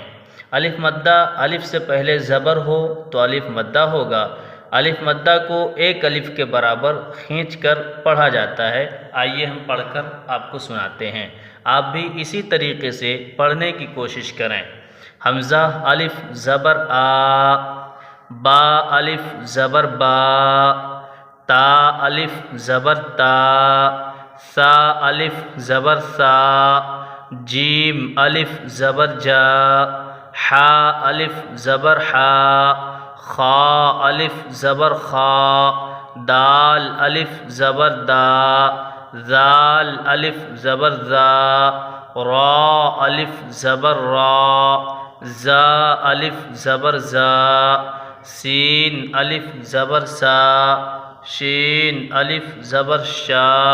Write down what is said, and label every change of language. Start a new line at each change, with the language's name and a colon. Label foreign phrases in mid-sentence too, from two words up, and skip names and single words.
Urdu: الف مدہ، الف سے پہلے زبر ہو تو الف مدہ ہوگا۔ الف مدہ کو ایک الف کے برابر کھینچ کر پڑھا جاتا ہے۔ آئیے ہم پڑھ کر آپ کو سناتے ہیں، آپ بھی اسی طریقے سے پڑھنے کی کوشش کریں۔ حمزہ الف زبر آ، با الف زبر با، تا الف زبر تا، سا الف زبر سا، جیم الف زبر جا، حا الف زبر حا، خا الف زبر خا، دال الف زبر دا، ذال الف زبر زا، را الف زبر را، زا الف زبر زا، سین الف زبر سا، شین الف زبر شا،